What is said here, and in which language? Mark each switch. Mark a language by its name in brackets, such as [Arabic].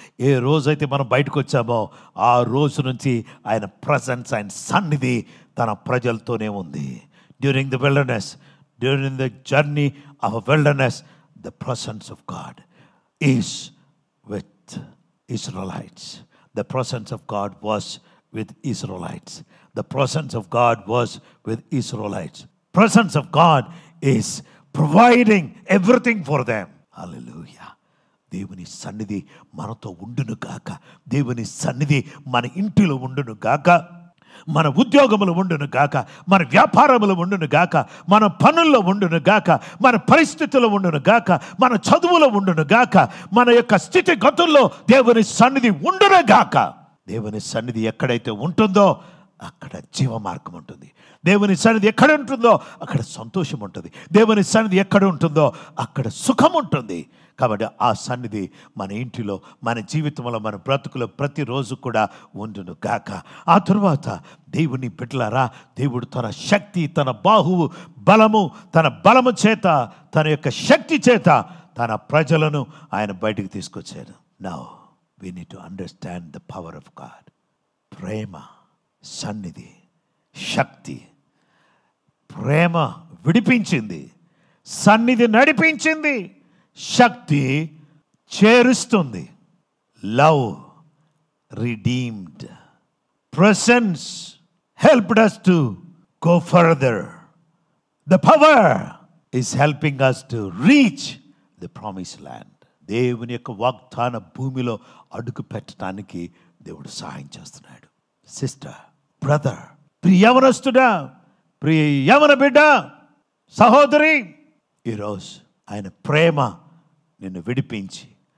[Telugu] ఏ రోజైతే మనం బయటకు వచ్చామో ఆ రోజు నుంచి ఆయన ప్రెసెన్స్, ఆయన సన్నిధి తన ప్రజలతోనే ఉంది. [English] During the wilderness, during the journey of a wilderness, the presence of God is with Israelites. The presence of God was with Israelites. The presence of God was with Israelites. Presence of God is providing everything for them. [Telugu] Hallelujah. దేవుని సన్నిధి మనతో ఉండును గాక. దేవుని సన్నిధి మన ఇంటిలో ఉండును గాక, మన ఉద్యోగములు ఉండును గాక, మన వ్యాపారములు ఉండును గాక, మన పనుల్లో ఉండును గాక, మన పరిస్థితుల్లో ఉండును గాక, మన చదువులో ఉండును గాక, మన యొక్క స్థితిగతుల్లో దేవుని సన్నిధి ఉండును గాక. దేవుని సన్నిధి ఎక్కడైతే ఉంటుందో అక్కడ జీవ మార్గం ఉంటుంది. దేవుని సన్నిధి ఎక్కడ ఉంటుందో అక్కడ సంతోషం ఉంటుంది. దేవుని సన్నిధి ఎక్కడ ఉంటుందో అక్కడ సుఖం ఉంటుంది. కాబట్టి ఆ సన్నిధి మన ఇంటిలో, మన జీవితంలో, మన బ్రతుకులో ప్రతిరోజు కూడా ఉండును గాక. ఆ తరువాత దేవుని బిడ్డలారా, దేవుడు తన శక్తి, తన బాహువు బలము, తన బలము చేత, తన యొక్క శక్తి చేత తన ప్రజలను ఆయన బయటికి తీసుకొచ్చాడు. Now [English] we need to understand the power of God. [Telugu] ప్రేమ, సన్నిధి, శక్తి. ప్రేమ విడిపించింది, సన్నిధి నడిపించింది, శక్తి చేరుస్తుంది. [English] Love redeemed. Presence helped us to go further. The power is helping us to reach the promised land. [Telugu] దేవుని యొక్క వాగ్దాన భూమిలో అడుగు పెట్టడానికి దేవుడు సహాయం చేస్తున్నాడు. సిస్టర్, బ్రదర్, ప్రియ యవనస్తుడా, ప్రియ యవన బిడ్డ, సహోదరి, ఈరోజు ఆయన ప్రేమ నిన్ను విడిపించి,